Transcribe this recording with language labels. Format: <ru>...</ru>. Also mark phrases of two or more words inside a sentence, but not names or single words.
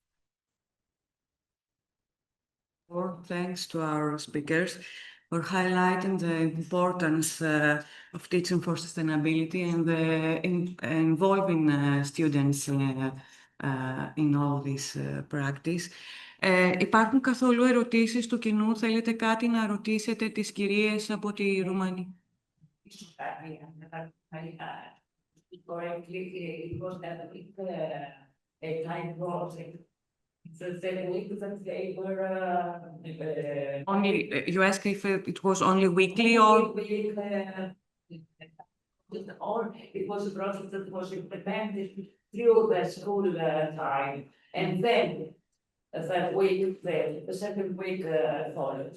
<en>Thanks to our speakers for highlighting the importance of teaching for sustainability and involving students in all this practice.</en> <el>Υπάρχουν καθόλου ερωτήσεις του κοινού? Θέλετε κάτι να ρωτήσετε τις κυρίες από τη Ρουμανία?</el> <en>Only, you asked if it was only weekly or? It was a process that was implemented through the school time, and then the second week follows.</en>